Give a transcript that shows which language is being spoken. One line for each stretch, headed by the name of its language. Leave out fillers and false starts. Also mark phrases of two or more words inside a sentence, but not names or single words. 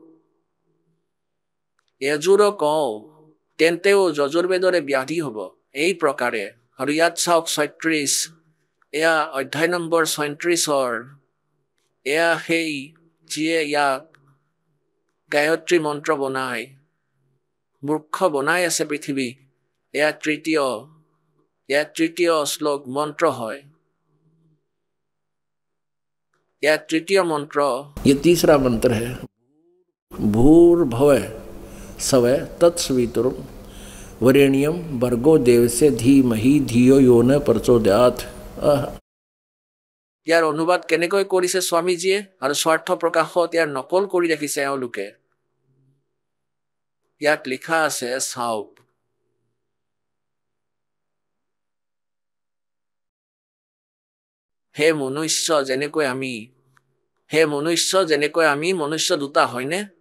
Assamese: য়েজুৰ কওঁ তেন্তেও যজুৰ্বেদৰে ব্যাধি হ'ব এই প্ৰকাৰে আৰু ইয়াত চাওক ৩৬ এয়া অধ্যায় নম্বৰ ৩৬ এয়া সেই যিয়ে ইয়াক গায়ত্ৰী মন্ত্ৰ বনাই মূৰ্খ বনাই আছে পৃথিৱী এয়া তৃতীয় শ্লোক মন্ত্ৰ হয়
Hindi: यह तृतीय मंत्र ये तीसरा मंत्र है
Sanskrit: भूर्भुवः स्वः तत्सवितुर् वरेण्यं भर्गो देवस्य धीमहि धियो यो न प्रचोदयात्
Assamese: ইয়াৰ অনুবাদ কেনেকৈ কৰিছে স্বামীজীয়ে আৰু স্বাৰ্থ প্ৰকাশত ইয়াৰ নকল কৰি ৰাখিছে এওঁলোকে ইয়াত লিখা আছে চাওক হে মনুষ্য যেনেকৈ আমি মনুষ্য দুটা হয়নে